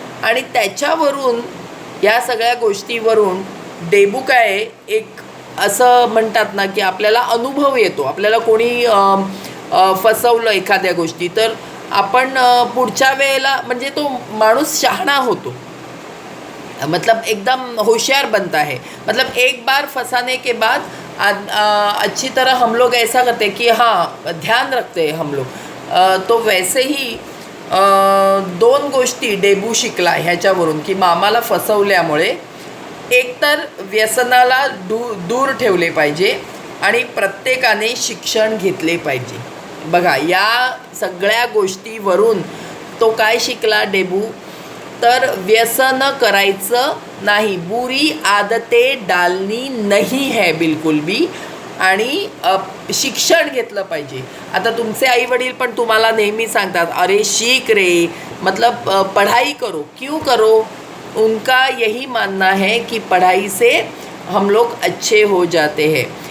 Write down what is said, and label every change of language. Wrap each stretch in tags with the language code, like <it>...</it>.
<mr>आणि त्याच्यावरून, या सगळ्या गोष्टीवरून डेबू काय एक असं म्हणतात ना की आपल्याला अनुभव येतो. आपल्याला कोणी फसवलं एखाद्या गोष्टी, तर आपण पुढच्या वेळेला म्हणजे तो माणूस शहाणा होतो,</mr> <hi>मतलब एकदम होशियार बनता है. मतलब एक बार फंसाने के बाद अच्छी तरह हम लोग ऐसा करते कि हाँ ध्यान रखते हैं हम लोग. तो वैसे ही</hi> <mr>2 गोष्टी डेबू शिकला ह्याच्यावरून की मामाला फसवल्यामुळे एकतर व्यसनाला दूर ठेवले पाहिजे आणि प्रत्येकाने शिक्षण घेतले पाहिजे. बघा या सगळ्या गोष्टीवरून तो काय शिकला डेबू, तर व्यसन करायचं नाही,</mr> <hi>बुरी आदते डालनी नहीं है बिलकुल भी,</hi> <mr>आणि शिक्षण घेतलं पाहिजे. आता तुमचे आईवडील पण तुम्हाला नेहमी सांगतात, अरे शिक रे,</mr> <hi>मतलब पढ़ाई करो. क्यों करो? उनका यही मानना है कि पढ़ाई से हम लोग अच्छे हो जाते हैं.</hi>